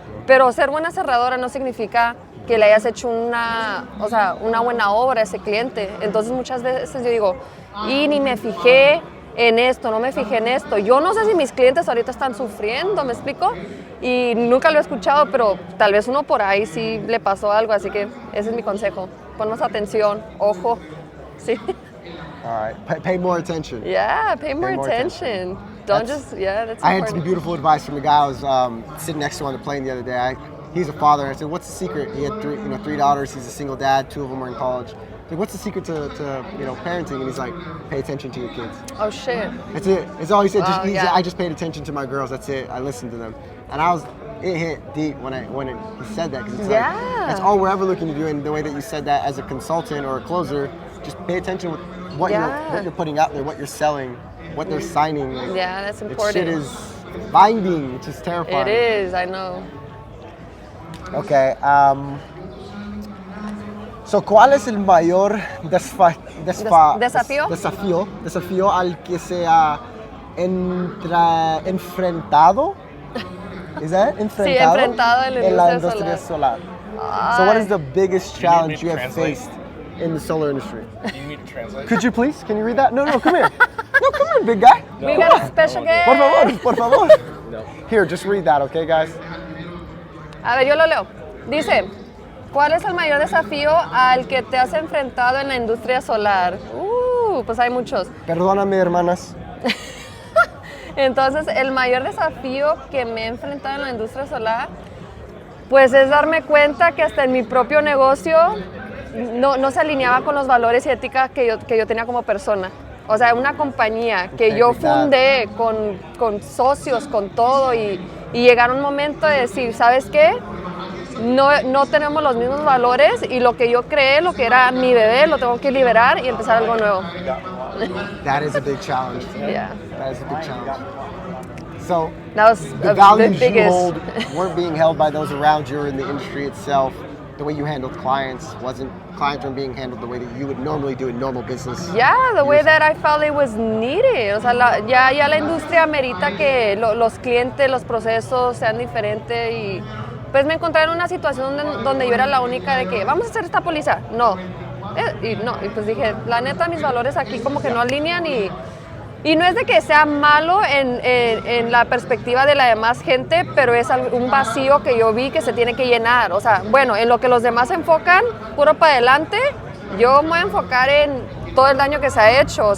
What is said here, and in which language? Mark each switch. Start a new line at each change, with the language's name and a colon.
Spanish: Pero ser buena cerradora no significa que le hayas hecho una buena obra a ese cliente. Entonces muchas veces yo digo, y ni me fijé en esto, no me fijé en esto. Yo no sé si mis clientes ahorita están sufriendo, ¿me explico? Y nunca lo he escuchado, pero tal vez uno por ahí sí le pasó algo, así que ese es mi consejo. Pon más atención, ojo, sí.
English: All right, pay more attention. Yeah, pay more attention. That's important. I had some beautiful advice from a guy I was sitting next to on the plane the other day. He's a father. I said, "What's the secret?" He had three daughters. He's a single dad. 2 of them are in college. Like, what's the secret to parenting? And he's like, pay attention to your kids. Oh shit. That's it. It's all he said. He said, Yeah. I just paid attention to my girls. That's it. I listened to them, and it hit deep when he said that, because it's like that's all we're ever looking to do. And the way that you said that as a consultant or a closer, just pay attention to what you're putting out there, what you're selling, what they're signing. Like, yeah, that's important. Shit is binding, which is terrifying. It is. I know. Okay.
Spanish: So, ¿cuál es el mayor desafío al que se ha enfrentado?
English: Is that enfrentado?
Spanish: Sí, enfrentado en la industria solar.
English: So, what is the biggest challenge you have faced in the solar industry? Do you need to translate? Could you please? Can you read that? No, come here. No, come here, big guy. We got a special guest.
Spanish: Por favor.
English: No. Here, just read that, okay, guys?
Spanish: A ver, yo lo leo. Dice, ¿cuál es el mayor desafío al que te has enfrentado en la industria solar? Pues hay muchos. Perdóname, hermanas. Entonces, el mayor desafío que me he enfrentado en la industria solar, pues es darme cuenta que hasta en mi propio negocio no se alineaba con los valores y ética que yo tenía como persona. O sea, una compañía que yo fundé con socios, con todo, y llegar un momento de decir, ¿sabes qué? No tenemos los mismos valores, y lo que yo creé, lo que era mi bebé, lo tengo que liberar y empezar algo nuevo.
English: That is a big challenge. Yeah. That is a big challenge. So, That was the values the you biggest. hold weren't being held by those around you or in the industry itself. The way you handled clients weren't being handled the way that you would normally do in normal business. Yeah, the way that I felt it was needed.
Spanish: O sea, ya la industria amerita que los clientes, los procesos sean diferentes, y pues me encontré en una situación donde yo era la única de que vamos a hacer esta póliza. No. Y pues dije, la neta, mis valores aquí como que no alinean, y no es de que sea malo en la perspectiva de la demás gente, pero es un vacío que yo vi que se tiene que llenar. O sea, bueno, en lo que los demás se enfocan, puro para adelante, yo me voy a enfocar en todo el daño que se ha hecho.